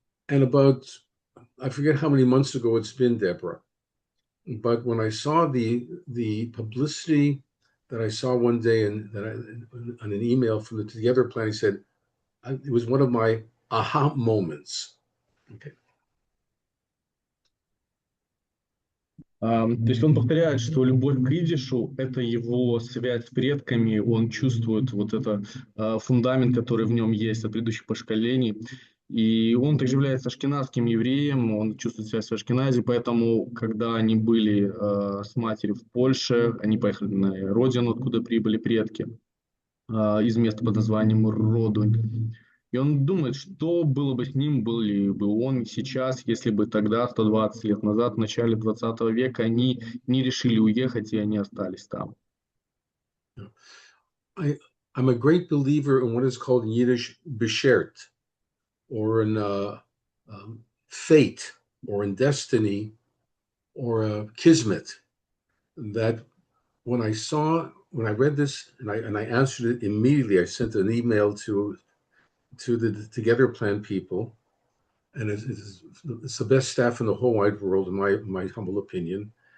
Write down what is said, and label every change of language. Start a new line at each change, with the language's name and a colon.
English: And about I forget how many months ago it's been, Deborah, but when I saw the publicity that I saw one day and that on an email from the Together Plan, he said it was one of my aha moments. Okay.
Russian: То есть он повторяет, что любовь к идишу – это его связь с предками, он чувствует вот это фундамент, который в нем есть от предыдущих поколений. И он также является ашкеназским евреем, он чувствует связь с Ашкенази, поэтому, когда они были с матерью в Польше, они поехали на родину, откуда прибыли предки, из места под названием Родунь. И он думает, что было бы с ним, был ли бы он сейчас, если бы тогда, 120 лет назад, в начале 20 века, они не решили уехать, и они остались там.
English: I'm a great believer in what is called in Yiddish beshert, or in fate, or in destiny, or kismet. That when I read this and I answered it immediately, I sent an email to the Together Plan people, and it's the best staff in the whole wide world, in my humble opinion.